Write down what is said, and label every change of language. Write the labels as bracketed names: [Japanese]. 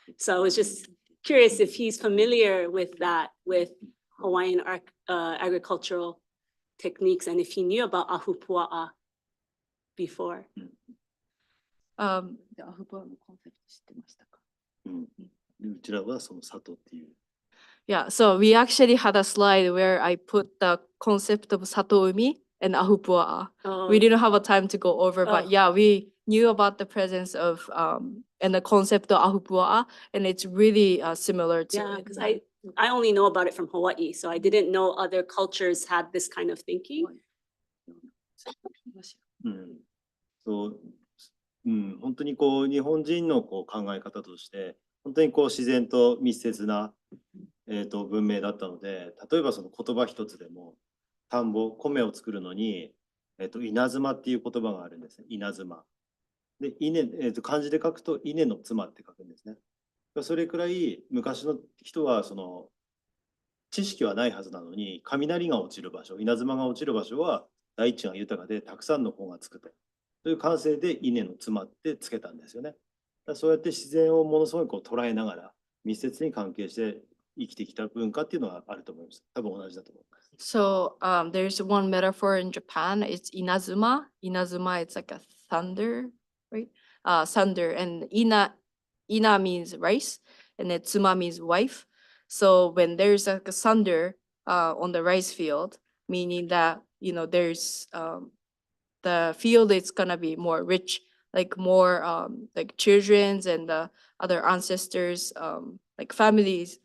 [English] So I was just curious if he's familiar with that, with Hawaiian agricultural techniques, and if he knew about ahupua'a before. [Japanese] アフバのコンセプト知ってましたか？うちらはその里っていう。 [English] Yeah, so we actually had a slide where I put the concept of satoumi and ahupua'a. We didn't have a time to go over, but yeah, we knew about the presence of and the concept of ahupua'a, and it's really similar to Yeah, it. because I only know about it from Hawaii, so I didn't know other cultures had this kind of thinking. [Japanese] そう本当にこう日本人のこう考え方として本当にこう自然と密接な、文明だったので、例えばその言葉一つでも田んぼ米を作るのに、稲妻っていう言葉があるんですね。稲妻で漢字で書くと稲の妻って書くんですね。それくらい昔の人はその知識はないはずなのに、雷が落ちる場所、稲妻が落ちる場所は大地が豊かでたくさんの子がつくと。という感性で稲の妻ってつけたんですよね。そうやって自然をものすごいこう捉えながら密接に関係して生きてきた文化っていうのはあると思います。多分同じだと思います。 [English] So there's one metaphor in Japan. It's inazuma. Inazuma, it's like a thunder, right? Thunder, and ina means rice, and then tsuma means wife. So when there's like a thunder on the rice field, meaning that there's the field is gonna be more rich, like more like children's and the other ancestors, like families.